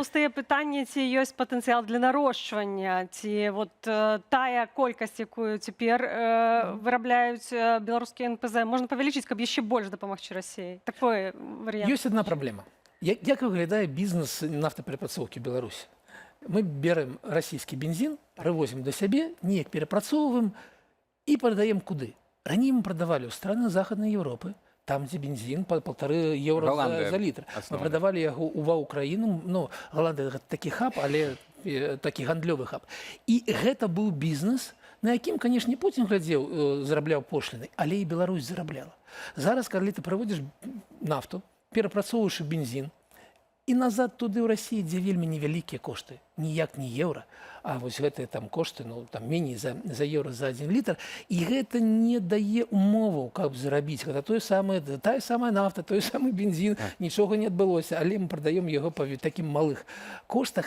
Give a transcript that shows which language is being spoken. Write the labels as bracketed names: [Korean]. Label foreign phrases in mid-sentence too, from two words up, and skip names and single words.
[Belarusian] Але таксама тут пустыя пытанні, ці ёсць патэнцыял для нарошчвання, ці тая колькасць, якую цяпер вырабляюць беларускія НПЗ, можна павялічыць, каб яшчэ больш дапамагчы Расіі. Такой варыянт. Ёсць адна праблема. Як выглядае бізнес нафтаперапрацоўкі ў Беларусі? Мы берем расійскі бензін, прывозім да сябе, неяк перапрацоўваем і прадаем куды? [Russian] Ранее мы продавали в страны Западной Европы, там, где бензин по €1,5 за литр. Мы продавали его в Украину. Голландия – это такий хаб, [Belarusian] але такий гандлёвый хаб. [Russian] И это был бизнес, на яким, конечно, Путин глядел, зараблял пошлины, [Belarusian] але и Беларусь зарабляла. Зараз, [Russian] когда ты проводишь [Belarusian] нафту, перапрацоўваешь бензин, і назад туды ў Расіі, дзе вельмі невялікія кошты, ніяк не еўра, а вось гэтыя там кошты, там меней за еўра за 1 літр, і гэта не дае умоваў, каб зарабіць. Гэта тая самая нафта, той самы бензін, нічога не адбылося, але мы прадаём яго па такім малых коштах.